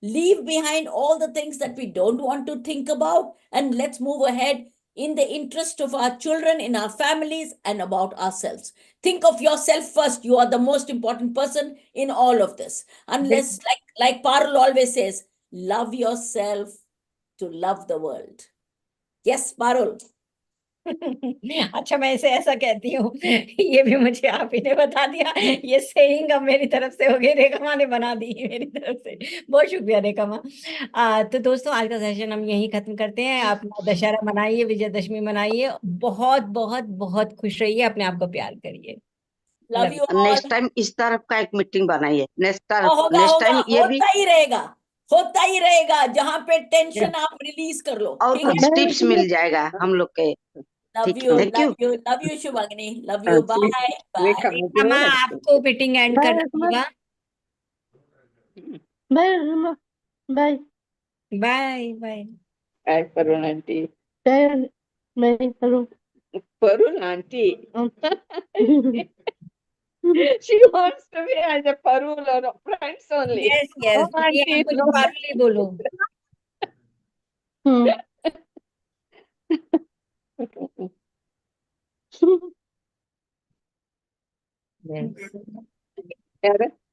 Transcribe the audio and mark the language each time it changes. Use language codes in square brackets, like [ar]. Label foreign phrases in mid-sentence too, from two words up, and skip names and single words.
[en] leave behind all the things that we don't want to think about, and let's move ahead in the interest of our children, in our families, and about ourselves. Think of yourself first. You are the most important person in all of this. Unless, like Parul always says, love yourself to love the world. Yes, Parul. [hi] अच्छा, मैं इसे ऐसा कहती हूँ, ये भी मुझे आप ही ने बता दिया। ये सेइंग अब मेरी तरफ से हो गई, रेखा माँ ने बना दी मेरी तरफ से। बहुत शुक्रिया रेखा माँ। तो दोस्तों, आज का सेशन हम यहीं खत्म करते हैं। आप दशहरा मनाइए, विजयदशमी मनाइए, बहुत बहुत बहुत खुश रहिए, अपने आप को प्यार करिए। [en] love you all. next time [hi] इस तरफ का एक मीटिंग बनाइए। नेक्स्ट होगा टाइम ये भी होता ही रहेगा। जहाँ पे टेंशन आप रिलीज कर लो, और ठीक है? कुछ टिप्स मिल जाएगा हम लोग के। लव ठीक यू, [en] है, thank you. love you शुभांगिनी, love you, bye [hi] रेखा माँ, आपको [en] meeting end [hi] करना होगा। [en] bye bye bye bye Hi, Parul aunty. [hi] बाय करो [en] Parul aunty. She wants to be as a Parul or friends only. yes yes, No, aunty, [hi] कुछ [en] no. [hi] पारुली बोलो। [kn] ಯಾರು?